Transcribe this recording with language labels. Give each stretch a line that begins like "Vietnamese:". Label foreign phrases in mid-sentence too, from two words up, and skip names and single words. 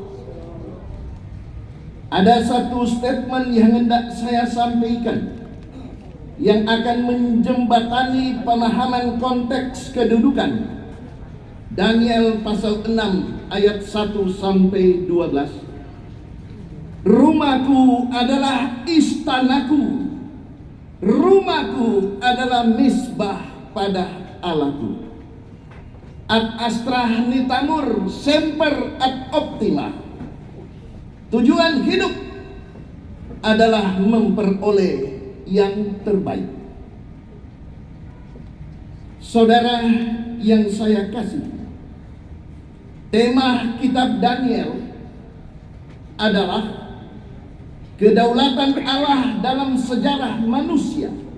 Indonesian: Ada satu statement yang hendak saya sampaikan yang akan menjembatani pemahaman konteks kedudukan Daniel pasal 6 ayat 1 sampai 12. Rumahku adalah istanaku, rumahku adalah misbah pada Allahku.
Latin: Ad astra nitamur semper ad optima.
Indonesian: Tujuan hidup adalah memperoleh yang terbaik. Saudara yang saya kasih, tema kitab Daniel adalah kedaulatan Allah dalam sejarah manusia.